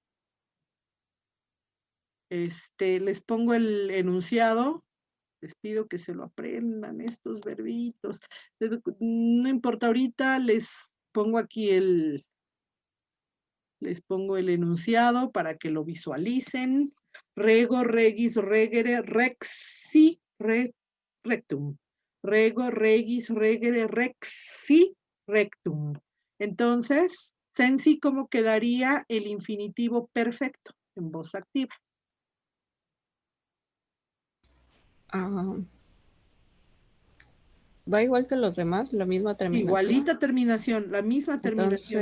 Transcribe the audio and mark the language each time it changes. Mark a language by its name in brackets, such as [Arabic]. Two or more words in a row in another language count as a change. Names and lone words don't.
[Spanish] Les pongo el enunciado. Les pido que se lo aprendan estos verbitos. No importa ahorita, les pongo aquí les pongo el enunciado para que lo visualicen. Rego, [Latin] regis, regere, rexi, rectum. Rego, regis, regere, rexi, rectum. [Spanish] Entonces, sensi, ¿cómo quedaría el infinitivo perfecto en voz activa? Va igual que los demás, la misma terminación. Igualita terminación, la misma terminación.